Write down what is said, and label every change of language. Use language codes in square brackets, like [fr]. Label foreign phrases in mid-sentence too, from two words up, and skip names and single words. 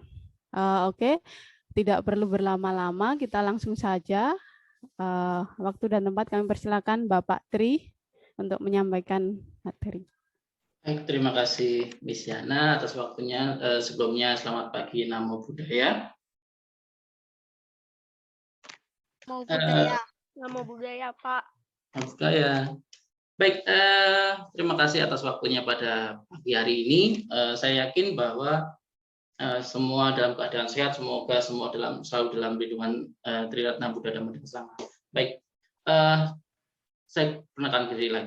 [id] Oke, tidak perlu berlama-lama, kita langsung saja. Waktu dan tempat kami persilakan Bapak Tri untuk menyampaikan materi. Baik, terima kasih Miss Yana atas waktunya. Sebelumnya selamat pagi, [pi] Namo Buddhaya. Namo Buddhaya, Namo Buddhaya Pak. Namo Buddhaya. [id] Baik, terima kasih atas waktunya pada pagi hari ini. Saya yakin bahwa semua dalam keadaan sehat, semoga semua selalu dalam lindungan Triratna Buddha Dhamma Sangha. Baik, saya perkenalkan diri lagi.